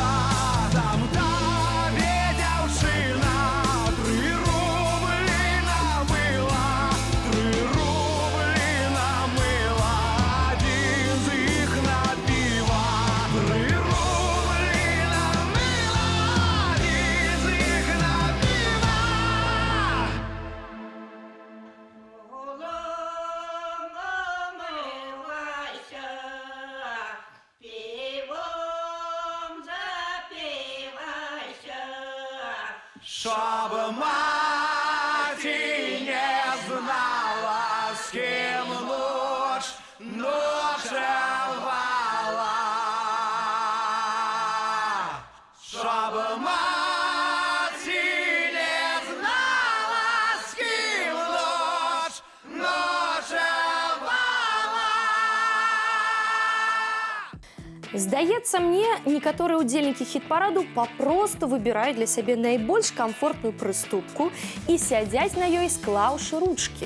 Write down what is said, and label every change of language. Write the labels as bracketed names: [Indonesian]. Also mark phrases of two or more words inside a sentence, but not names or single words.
[Belarusian] Там табе, дзяўчына, 3 рублі намыла. 3 рублі намыла. Адзін з іх на піва. 3 рублі намыла. Адзін з іх на піва. [Ukrainian] Щоб маті не знала, з ким ночевала. Щоб маті не знала, з ким ночевала. [Belarusian] Здаецца мне, некаторыя ўдзельнікі хіт-параду папросту выбіраюць для сябе найбольш камфортную прыступку і сядзяць на ёй, склаўшы ручкі.